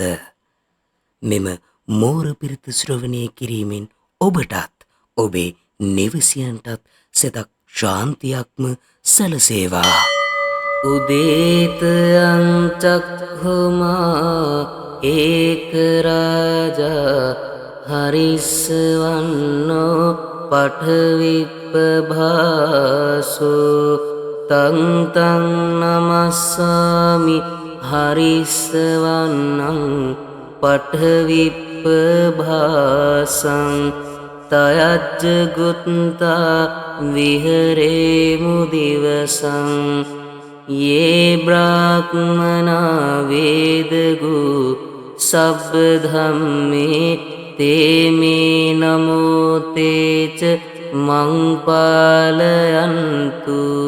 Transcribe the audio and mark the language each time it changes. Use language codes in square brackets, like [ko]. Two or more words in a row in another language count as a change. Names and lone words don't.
[si] මෙම මෝර පිරිත ශ්‍රවණය කිරීමෙන් ඔබටත් ඔබේ නිවසියන්ටත් සෙතක් ශාන්තියක්ම සැලසේවා. [pi] උදේතයං චක්ඛුමා ඒක රාජා හරිස්සවන්නෝ පඨවිප්පභාසෝ තං තං නමස්සාමි හරිස්සවන්නං පඨවිප්පභාසං තයජ්ජ ගුත්තා විහෙරේමු දිවසං යේ බ්‍රාහ්මනා වේදගු සබ්බ ධම්මේ තේමේ නමෝ තේච මං පාලයන්තු